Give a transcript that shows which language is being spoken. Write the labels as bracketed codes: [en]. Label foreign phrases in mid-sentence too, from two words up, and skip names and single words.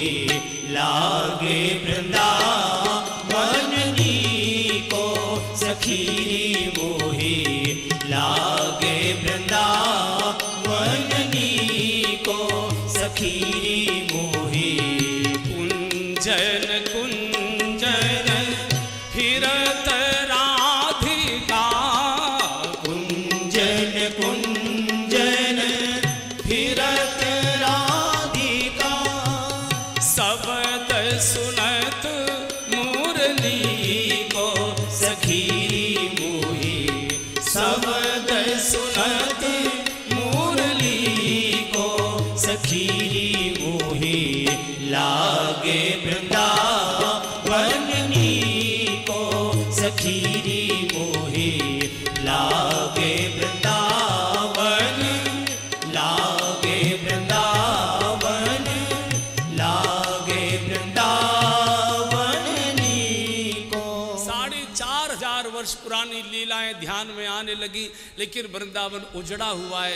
[bra] लागे वृंदावन को सखीरी मोही, लागे वृंदावन को सखीरी मोही। कुंजन कुंजन फिरत राधिका, कुंजन कुंजन फिरत राधिका। शब्द सुनत मुरली को सखीरी मोही, शब्द सुनत मुरली को सखीरी मोही। लागे वृंदावन को सखीरी मोही, लागे वृंदावन, लागे वृंदावन, लागे वृंदावन को। [hi] 4500 वर्ष पुरानी लीलाएं ध्यान में आने लगी, लेकिन वृंदावन उजड़ा हुआ है।